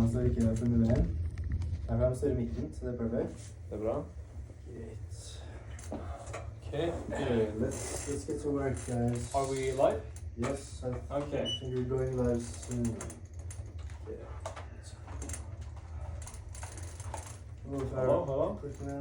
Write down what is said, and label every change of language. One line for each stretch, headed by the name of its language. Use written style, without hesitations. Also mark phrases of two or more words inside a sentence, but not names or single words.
Norwegian: ikke opp under veien. Her har vi styrer midten, så det er perfekt. Det er bra.
English: Great. Okay. Let's get to work, guys. Are we live? Yes, Okay. I think we're going live soon. Yeah. Hello? Quick man.